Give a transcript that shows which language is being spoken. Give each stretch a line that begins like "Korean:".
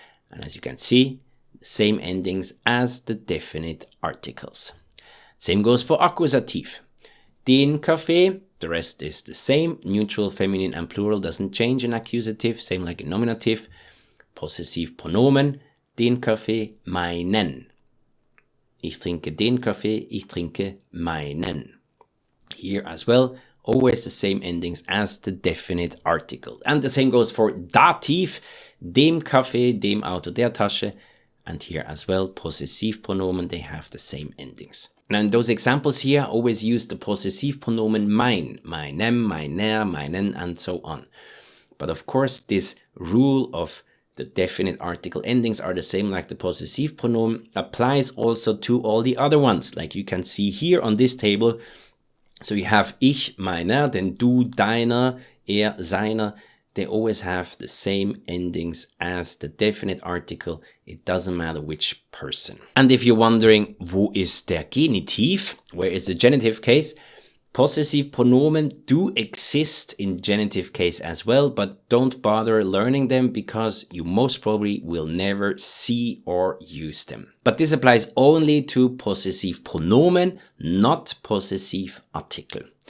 English: And as you can see, same endings as the definite articles. Same goes for accusative. Den Kaffee, the rest is the same. Neutral, feminine, and plural doesn't change in accusative, same like in nominative.
German: Possessivpronomen, den Kaffee, meinen. Ich trinke den Kaffee, ich trinke meinen.
English: Here as well, always the same endings as the definite article. And the same goes for Dativ, dem Kaffee, dem Auto, der Tasche. And here as well, possessive pronomen, they have the same endings. Now in those examples here, always use the possessive pronomen mein, meinem, meiner, meinen, and so on. But of course, this rule of the definite article endings are the same like the possessive pronoun applies also to all the other ones, like you can see here on this table. So you have ich, meiner, then du, deiner, er, seiner. They always have the same endings as the definite article. It doesn't matter which person. And if you're wondering,
German: wo ist der Genitiv?
English: Where is the genitive case? Possessive pronomen do exist in genitive case as well, but don't bother learning them because you most probably will never see or use them. But this applies only to possessive pronomen, not possessive article.